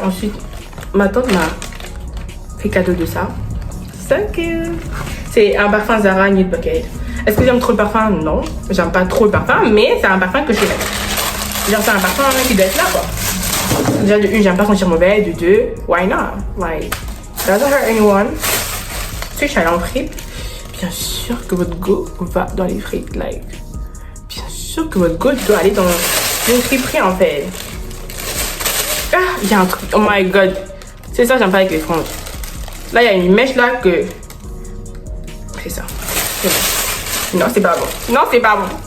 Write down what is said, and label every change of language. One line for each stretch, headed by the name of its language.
French: Ensuite, ma tante m'a fait cadeau de ça.
English: So cute.
French: C'est un parfum Zara Nude Bucket. Est-ce que j'aime trop le parfum? Non, j'aime pas trop le parfum, mais c'est un parfum que je vais mettre. Genre, c'est un parfum qui doit être là, quoi. Déjà, de une, j'aime pas sentir mauvais. De deux,
English: why not? Like, doesn't hurt anyone.
French: Si je suis allée en fripe, bien sûr que votre go va dans les frites.
English: Like,
French: bien sûr que votre go doit aller dans une friperie en fait. Ah, il y a un truc.
English: Oh my god.
French: C'est ça, j'aime pas avec les franges. Là, il y a une mèche là que. C'est ça. C'est bon. Non, c'est pas bon. Non, c'est pas bon.